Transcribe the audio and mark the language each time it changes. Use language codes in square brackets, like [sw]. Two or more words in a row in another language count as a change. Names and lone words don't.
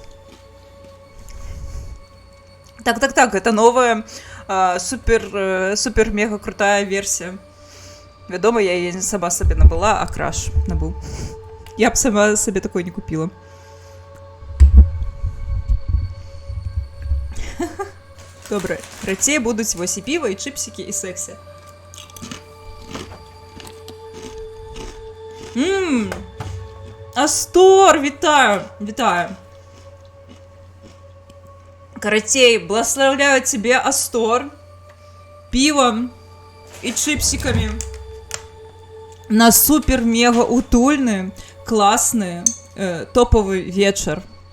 [be] Так, гэта новая супер-мега крутая версія. Вядома, я яе не сама сабе набыла, а Краш набыў. Я б сама сабе такой не купіла. [uk] Добре, карацей будуть ось і пиво, і чипсики, і сексі. [be] Астор, вітаю, вітаю. Каратей, [uk] благословляю тебе, [ru] Астор, пивом и чипсиками на супер-мега утульный, классный, топовый вечер.